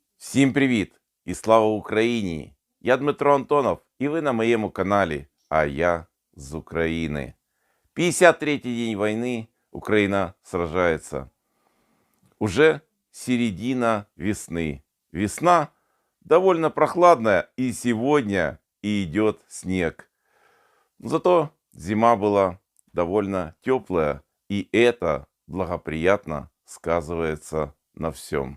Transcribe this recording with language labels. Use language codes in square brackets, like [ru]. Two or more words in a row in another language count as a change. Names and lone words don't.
[uk] Всім привіт і слава Україні! Я Дмитро Антонов, і ви на моєму каналі, а я з України. [ru] 53-й день войны, Украина сражается. Уже середина весны. Весна довольно прохладная, и сегодня и идет снег. Зато зима была довольно теплая, и это благоприятно сказывается на всем.